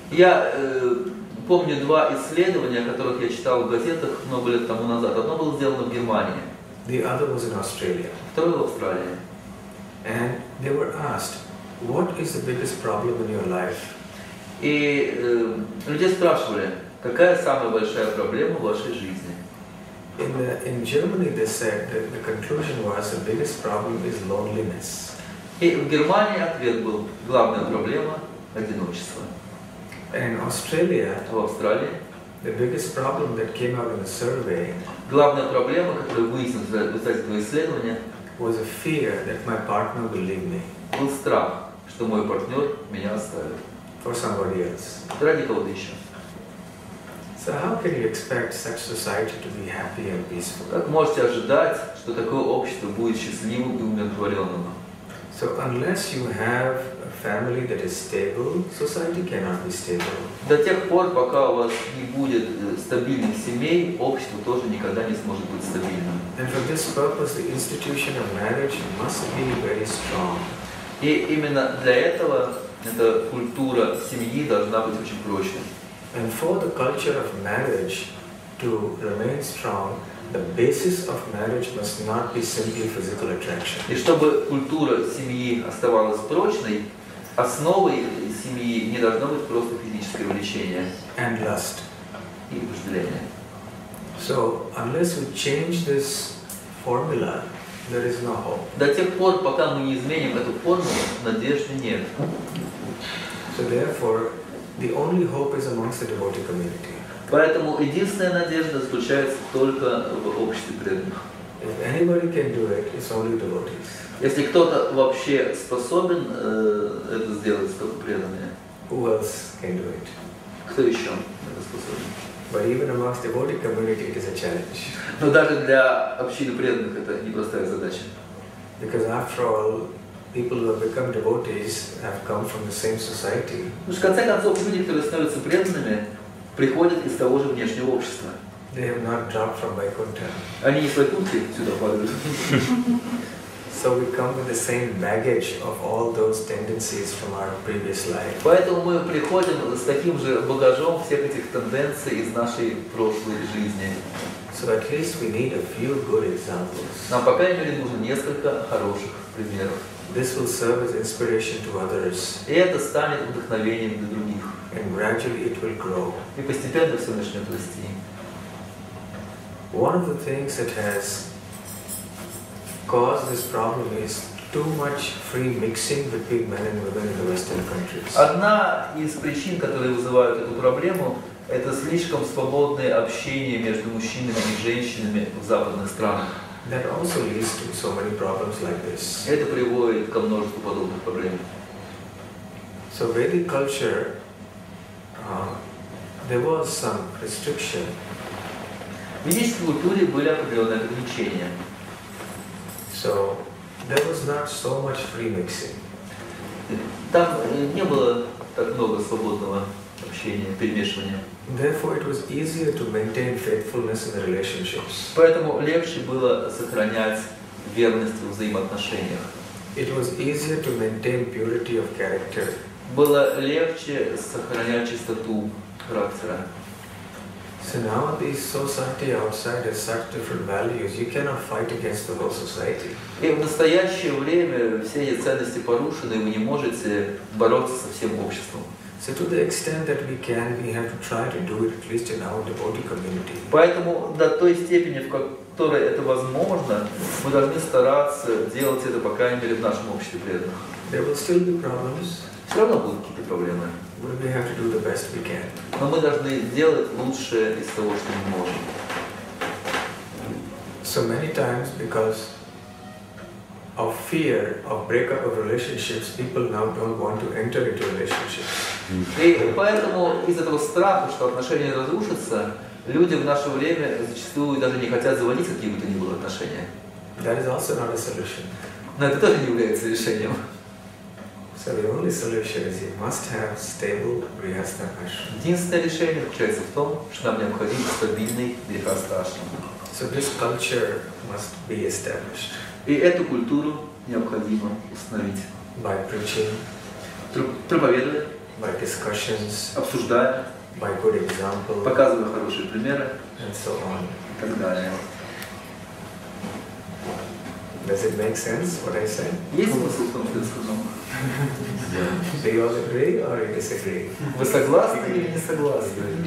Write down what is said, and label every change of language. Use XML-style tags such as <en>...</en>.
<ru>Я помню два исследования, о которых я читал в газетах много лет тому назад. Одно было сделано в Германии,</ru> <en>The other was in Australia.</en> <ru>второе в Австралии.</ru> <en>And they were asked, what is the biggest problem in your life?</en> <ru>И людей спрашивали, какая самая большая проблема в вашей жизни?</ru> <en>In Germany, they said that the conclusion was the biggest problem is loneliness.</en> <ru>И в Германии ответ был, главная проблема – одиночество.</ru> <en>And in Australia,</en> <ru>В Австралии</ru> <en>the biggest problem that came out in the survey</en> <ru>главная проблема, которая выяснилась в результате этого исследования,</ru> <en>was a fear that my partner will leave me</en> <ru>был страх, что мой партнер меня оставит</ru> <en>for somebody else.</en> <ru>ради кого-то еще.</ru> <en>So how can you expect such society to be happy and peaceful?</en> <ru>Как можете ожидать, что такое общество будет счастливым и умиротворенным?</ru> <en>So unless you have a family that is stable, society cannot be stable.</en> <ru>До тех пор, пока у вас не будет стабильных семей, общество тоже никогда не сможет быть стабильным.</ru> <en>And for this purpose, the institution of marriage must be very strong.</en> <ru>И именно для этого эта культура семьи должна быть очень прочной.</ru> <en>And for the culture of marriage to remain strong, the basis of marriage must not be simply physical attraction.</en> <ru>И чтобы культура семьи оставалась прочной, основой семьи не должно быть просто физическое влечение</ru> <en>And lust.</en> <ru>и вожделение.</ru> <en>So unless we change this formula, there is no hope.</en> <ru>До тех пор, пока мы не изменим эту формулу, надежды нет.</ru> <en>So therefore, the only hope is amongst the devotee community.</en> <ru>Поэтому единственная надежда заключается только в обществе преданных.</ru> <en>If anybody can do it, it's only devotees.</en> <ru>Если кто-то вообще способен это сделать, только преданные.</ru> <en>Who else can do it?</en> <ru>Кто еще это способен?</ru> <en>But even amongst devotee community, it is a challenge.</en> <ru>Но даже для общины преданных это непростая задача.</ru> <en>Because after all, people who have become devotees have come from the same society.</en> <ru>Потому что в конце концов люди, которые становятся преданными, приходят из того же внешнего общества.</ru> <en>They have not dropped from Vaikuntha.</en> <ru>Они не с Вайкунтхи сюда падают.</ru> <en>So we come with the same baggage of all those tendencies from our previous life.</en> <ru>Поэтому мы приходим с таким же багажом всех этих тенденций из нашей прошлой жизни.</ru> <en>So at least we need a few good examples.</en> <ru>Нам, по крайней мере, нужно несколько хороших примеров.</ru> <en>This will serve as inspiration to others.</en> <ru>И это станет вдохновением для других.</ru> <en>And gradually it will grow.</en> <ru>И постепенно все начнет расти.</ru> <en>One of the things that has caused this problem is too much free mixing between men and women in the Western countries.</en> <ru>Одна из причин, которые вызывают эту проблему, это слишком свободное общение между мужчинами и женщинами в западных странах.</ru> <en>That also leads to so many problems like this.</en> <ru>Это приводит ко множеству подобных проблем.</ru> <en>So Vedic culture, there was some restriction.</en> <ru>В ведической культуре были определенные ограничения.</ru> <en>So there was not so much free mixing.</en> <ru>Там не было так много свободного общения, перемешивания.</ru> <en>Therefore, it was easier to maintain faithfulness in the relationships.</en> <ru>Поэтому легче было сохранять верность в взаимоотношениях.</ru> <en>It was easier to maintain purity of character.</en> <ru>Было легче сохранять чистоту характера.</ru> <en>So now this society outside has such different values, you cannot fight against the whole society.</en> <ru>И в настоящее время все эти ценности порушены, и вы не можете бороться со всем обществом.</ru> <en>So to the extent that we can, we have to try to do it at least in our devotee community.</en> <ru>Поэтому до той степени, в которой это возможно, мы должны стараться делать это, по крайней мере, в нашем обществе преданных.</ru> <en>There will still be problems.</en> <ru>Все равно будут какие-то проблемы.</ru> <en>But we have to do the best we can.</en> <ru>Но мы должны делать лучшее из того, что мы можем.</ru> <en>So many times, because of fear of breakup of relationships, people now don't want to enter into relationships.</en> <ru>И поэтому из этого страха, что отношения разрушатся, люди в наше время зачастую даже не хотят заводить какие бы то ни было отношения.</ru> <en>That is also not a solution.</en> <ru>Но это тоже не является решением.</ru> <en>So the only solution is you must have stable grihastha ashram.</en> <ru>Единственное решение заключается в том, что нам необходим стабильный грихастха ашрам.</ru> <en>So this culture must be established.</en> <ru>И эту культуру необходимо установить.</ru> <en>By preaching,</en> <ru>проповедуя,</ru> <en>by discussions,</en> <ru>обсуждая,</ru> <en>by good example,</en> <ru>показывая хорошие примеры</ru> <en>and so on.</en> <ru>И так далее.</ru> <en>Does it make sense what I said?</en> <ru>Есть смысл в том, что я сказал?</ru> <en>Do you all agree or you disagree?</en> <ru>Вы согласны или не согласны?</ru>